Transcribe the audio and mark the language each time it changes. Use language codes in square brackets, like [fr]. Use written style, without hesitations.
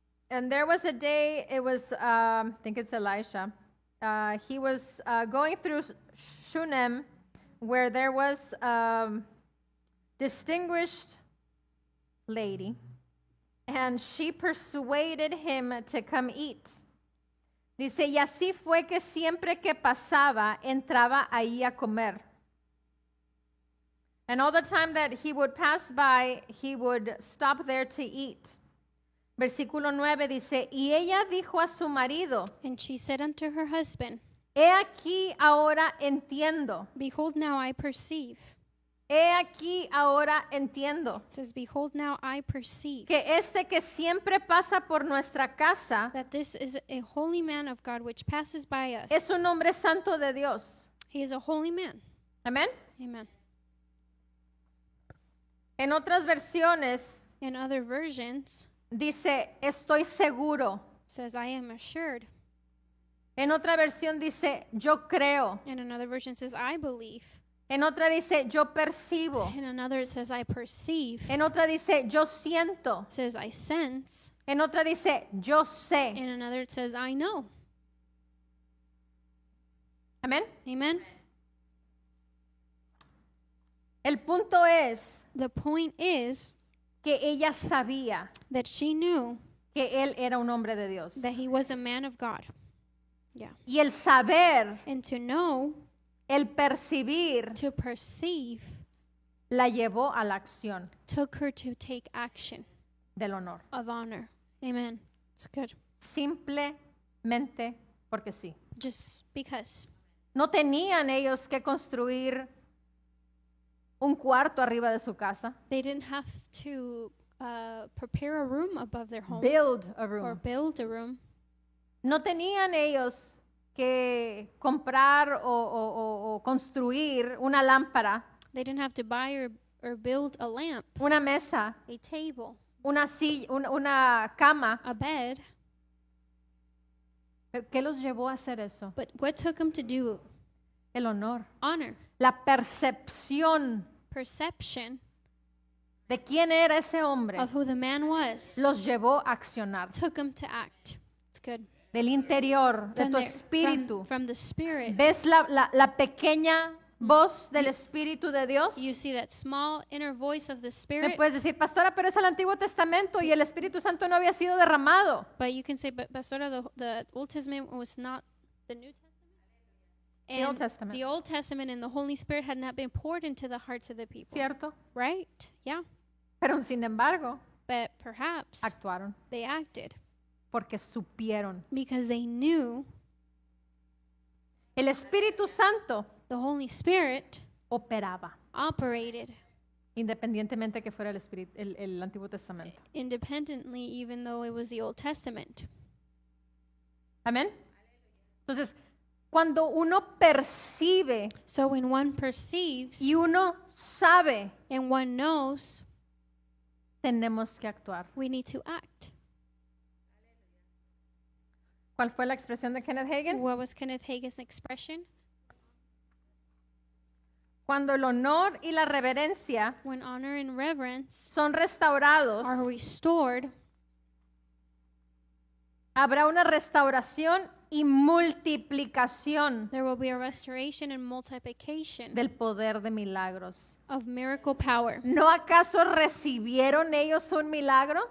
[en] And there was a day, it was, I think it's Elisha, he was going through Shunem, where there was a distinguished lady, and she persuaded him to come eat. [es] Dice, y así fue que siempre que pasaba, entraba ahí a comer. [en] And all the time that he would pass by, he would stop there to eat. [es] Versículo 9 dice, y ella dijo a su marido, [en] And she said unto her husband, [es] he aquí ahora entiendo, [en] Behold, now I perceive. [es] he aquí ahora entiendo, [en] It says, Behold, now I perceive [es] que este que siempre pasa por nuestra casa [en] that this is a holy man of God which passes by us. [es] es un hombre santo de Dios. [en] He is a holy man. [es] Amén. [en] Amen. [es] En otras versiones [en] In other versions, [es] dice, estoy seguro. [en] it says, I am assured. [es] En otra versión dice, yo creo. [en] And another version says, I believe. [es] En otra dice, yo percibo. [en] In another, it says, I perceive. [es] En otra dice, yo siento. [en] It says, I sense. [es] En otra dice, yo sé. [en] In another, it says, I know. [es] Amén. [en] Amen. [es] El punto es [en] The point is [es] que ella sabía [en] that she knew [es] que él era un hombre de Dios. [en] that he was a man of God. Yeah. [es] Y el saber, [en] And to know, [es] el percibir, [en] to perceive, [es] la llevó a la acción [en] took her to take action [es] del honor. [en] of honor. Amen. It's good. [es] Simplemente porque sí. [en] Just because. [es] No tenían ellos que construir un cuarto arriba de su casa. [en] They didn't have to prepare a room above their home Build a or room. build a room. [es] No tenían ellos que comprar o construir una lámpara, [en] They didn't have to buy or build a lamp, [es] una mesa, [en] a table, [es] una silla, una cama. [en] a bed. [es] ¿Pero qué los llevó a hacer eso? [en] But what took them to do? [es] El honor, [en] Honor, [es] la percepción [en] perception [es] de quién era ese hombre [en] of who the man was [es] los llevó a accionar. [en] took them to act. It's good. [es] Del interior, de [en] From [es] tu [en] their- [es] espíritu. [en] from the spirit. [es] ¿Ves la pequeña voz del Espíritu de Dios? [en] You see that small inner voice of the [es] Me [en] spirit, [es] puedes decir, pastora, pero es el Antiguo Testamento y el Espíritu Santo no había sido derramado. [en] but you can say, but Pastora, the Old Testament was not the New Testament. The Old And Testament. the Old Testament and the Holy Spirit had not been poured into the hearts of the people. [es] ¿Cierto? [en] Right? Yeah. [es] Pero sin embargo, [en] But perhaps [es] actuaron [en] they acted [es] porque supieron. [en] because they knew [es] El Espíritu Santo [en] the Holy Spirit [es] operaba, [en] operated [es] independientemente que fuera el Antiguo Testamento. [en] independently, even though it was the Old Testament. [es] Amén. Entonces, cuando uno percibe [en] So when one perceives [es] y uno sabe, [en] and one knows, [es] tenemos que actuar. [en] we need to act. [es] ¿Cuál fue la expresión de Kenneth Hagin? [en] What was Kenneth Hagin's expression? [es] Cuando el honor y la reverencia [en] When honor and reverence [es] son restaurados, [en] are restored, [es] habrá una restauración y multiplicación [en] there will be a restoration and multiplication [es] del poder de milagros. [en] of miracle power. [es] ¿No acaso recibieron ellos un milagro?